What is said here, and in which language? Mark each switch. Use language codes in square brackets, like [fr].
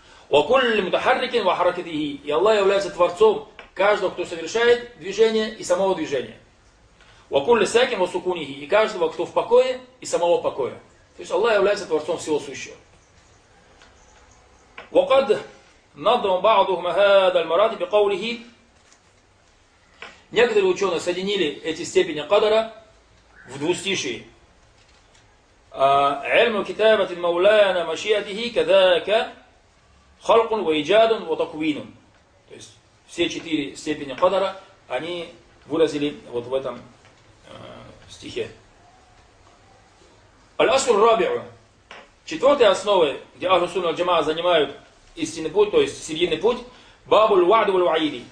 [ar] وَكُلِّ مُتَحَرِّكٍ وَحَرَكَتِهِ. [ru] И Аллах является Творцом каждого, кто совершает движение и самого движения. [ar] وَكُلِّ سَاكٍ وَسُكُونِهِ. [ru] И каждого, кто в покое и самого покоя. То есть Аллах является Творцом всего сущего. [ar] وقد نظم بعضهم هذا المراتب بقوله. [ru] Некоторые ученые соединили эти степени кадра в двустишие. [ar] علم كتابة مولانا مشيئته كذاك خلق وإيجاد وتكوين. [ru] То есть все четыре степени кадра они выразили вот в этом стихе. [ar] الأصل الرابع. [ru] Четвертой основой, где Ахлу Сунна валь Джамаа занимают истинный путь, то есть серьезный путь, [ar] бабуль ва'ду валь ва'иди.